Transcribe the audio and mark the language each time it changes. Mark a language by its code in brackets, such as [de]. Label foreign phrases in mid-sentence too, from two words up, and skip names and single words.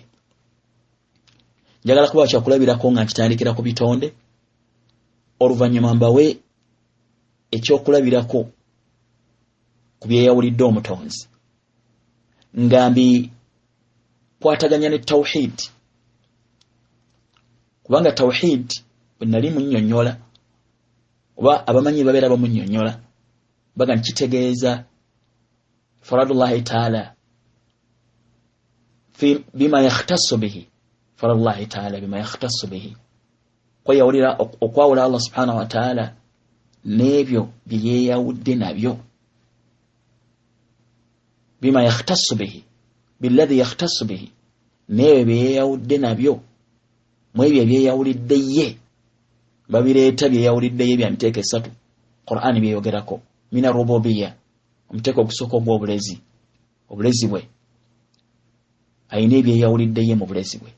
[lg] Njagala kuba kyakulabirako nga nkitandikira ku bitonde, oluvannyuma mbawe ekyokulabirako ku byeyawulidde omutonzi, nga kwataganya ne tawhid, kubanga tawhid bwe nali munnyonnyola, oba abamanyi babeera bamunnyonnyola, baga nkitegeeza [ar] إفراد الله تعالى بما يختص به، إفراد الله تعالى بما يختص به, [lg] kweyawulira okwawula Allah [ar] سبحانه وتعالى [lg] n'ebyo byeyawudde nabyo, [ar] بما يختص به بالذي يختص به, [lg] n'ebyo byeyawudde nabyo mu ebyo ebyeyawulidde ye. Babireeta byeyawulidde ye bya miteeko esatu, Qur'ani byeyogerako, [ar] من الربوبية, [lg] omuteeko ogusooka ogw'obulezi, obulezi bwe, ayina ebyeyawulidde ye mu bulezi bwe.